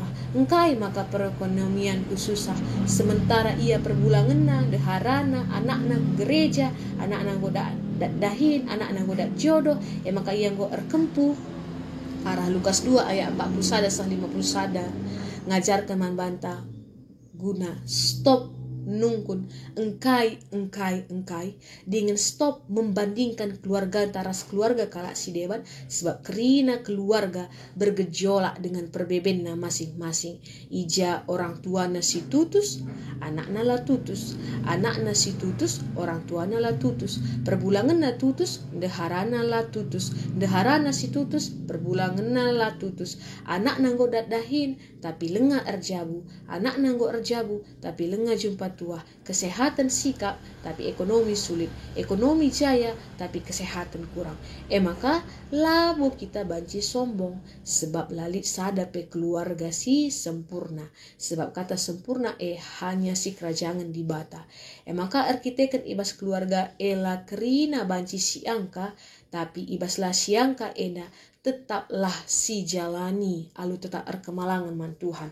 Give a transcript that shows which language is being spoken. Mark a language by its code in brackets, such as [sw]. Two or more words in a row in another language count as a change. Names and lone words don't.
[btx] Engkai maka perekonomianku susah, sementara ia perbulanganna, deharana, anakna gereja, anakna godak dahin, anakna godak jodoh, maka ia go erkempu. Arah Lukas 2 ayat 41-51 ngajarkan man banta guna stop nungkun engkai dengan [id] stop membandingkan keluarga [btx] taras keluarga kalak si dewan, sebab kerina keluarga bergejolak dengan perbebenna masing-masing. Ija orang tua nasi tutus, anakna la tutus, anakna si tutus, orang tua la tutus, perbulangan na tutus, deharana la tutus, deharana si tutus, perbulangan la tutus, anak nanggo dahin tapi lenga erjabu, anak nanggo erjabu tapi lenga jumpa tua, [id] kesehatan sikap tapi ekonomi sulit, ekonomi jaya tapi kesehatan kurang. [btx] Maka labo kita banci sombong sebab lalit sadape keluarga si sempurna, sebab kata sempurna hanya si kerajaan di bata. Maka arkiteken ibas keluarga la kerina banci si angka tapi ibaslah siangka tetaplah si jalani alu tetap erkemalangan man Tuhan.